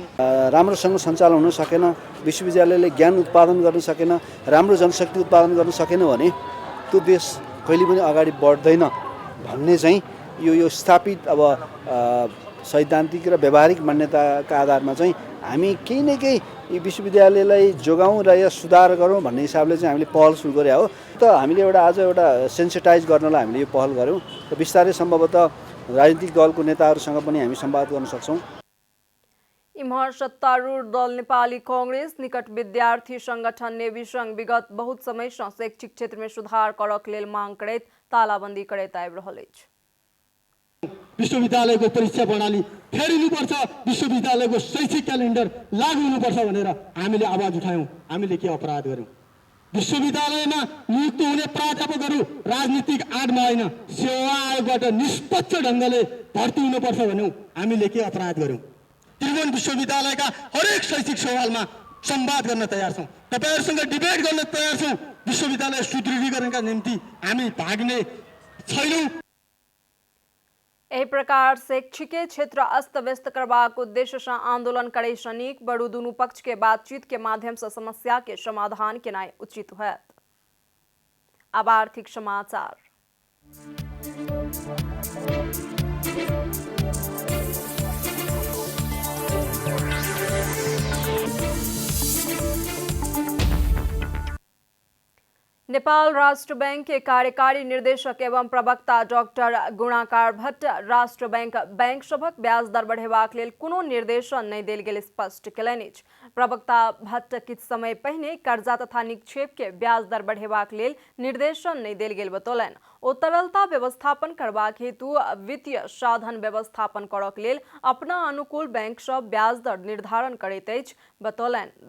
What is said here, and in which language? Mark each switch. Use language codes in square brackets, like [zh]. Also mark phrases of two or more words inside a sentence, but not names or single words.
[ne] राम्रोसँग सञ्चालन हुन सकेन, विश्वविद्यालयले ज्ञान उत्पादन गर्न सकेन, राम्रो जनशक्ति उत्पादन गर्न सकेन भने त्यो देश कहिले पनि अगाडि बढ्दैन भन्ने चाहिँ यो स्थापित अब सैद्धान्तिक र व्यावहारिक मान्यताका आधारमा चाहिँ हामी केही न केही विश्वविद्यालयलाई जोगाउँ र या सुधार गरौँ भन्ने हिसाबले चाहिँ हामीले पहल सुरु गरे हो। त हामीले आज एउटा सेन्सिटाइज गर्नलाई हामीले यो पहल गऱ्यौँ र बिस्तारै सम्भवतः राजनीतिक दलको नेताहरूसँग पनि हामी संवाद गर्न सक्छौँ। [mai] इम्हर सत्तारूढ़ दल नेपाली कांग्रेस निकट विद्यार्थी संगठन नेवी संघ विगत बहुत समय से शैक्षिक क्षेत्र में सुधार करक लेल मांग करैत तालाबंदी करैत आबि रहल अछि। [ne] विश्वविद्यालयको परीक्षा प्रणाली फेरिनुपर्छ, विश्वविद्यालयको शैक्षिक क्यालेन्डर लागू हुनुपर्छ भनेर हामीले आवाज उठायौँ। हामीले के अपराध गर्यौँ? विश्वविद्यालयमा नियुक्त हुने प्राध्यापकहरू राजनीतिक आडमा होइन, सेवा आयोगबाट निष्पक्ष ढङ्गले भर्ती हुनुपर्छ भन्यौँ। हामीले के अपराध गर्यौँ? त्रिभुवन विश्वविद्यालयका हरेक शैक्षिक सवालमा संवाद गर्न तयार छौँ, तपाईँहरूसँग डिबेट गर्न तयार छौँ। विश्वविद्यालय सुदृढीकरणका निम्ति हामी भाग्ने छैनौँ। [mai] एहि प्रकार शैक्षिक क्षेत्र अस्त व्यस्त करबाक उद्देश्य से आंदोलन करे से नीक बड़ू दुनू पक्ष के बातचीत के माध्यम से समस्या के समाधान केनाई उचित होयत। अब आर्थिक समाचार। नेपाल राष्ट्र बैंक के कार्यकारी निर्देशक एवं प्रवक्ता डॉक्टर गुणाकार भट्ट राष्ट्र बैंक सभक ब्याज दर बढ़ेबाक लेल कोनो निर्देशन नहीं देल गेल स्पष्ट केलनि अछि। प्रवक्ता भट्ट किछ समय पहिने कर्जा तथा निक्षेप के ब्याज दर बढ़ेबाक लेल निर्देशन नहीं देल गेल बतौलनि। ओ तरलता व्यवस्थापन करबाक हेतु वित्तीय साधन व्यवस्थापन करक लेल अपना अनुकूल बैंक सब ब्याज दर निर्धारण करैत अछि बतौलनि।